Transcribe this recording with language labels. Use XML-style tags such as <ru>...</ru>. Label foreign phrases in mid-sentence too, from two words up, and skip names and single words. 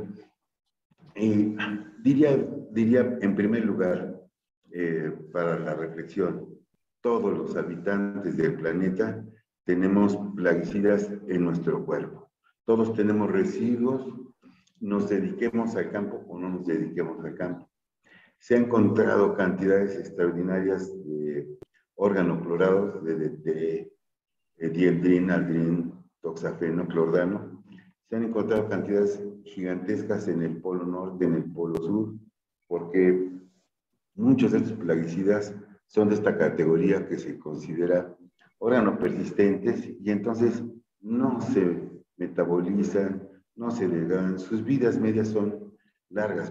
<es>Y diría en primer lugar, para la reflexión, todos los habitantes del planeta tenemos plaguicidas en nuestro cuerpo. Todos tenemos residuos, nos dediquemos al campo o no nos dediquemos al campo. Se han encontrado cantidades extraordinarias de organoclorados, de dieldrin, aldrin, toxafeno, clordano. Se han encontrado cantidades gigantescas en el polo norte, en el polo sur, porque muchos de estos plaguicidas son de esta categoría que se considera organopersistentes y entonces no se metabolizan, no se degradan, sus vidas medias son largas.</es>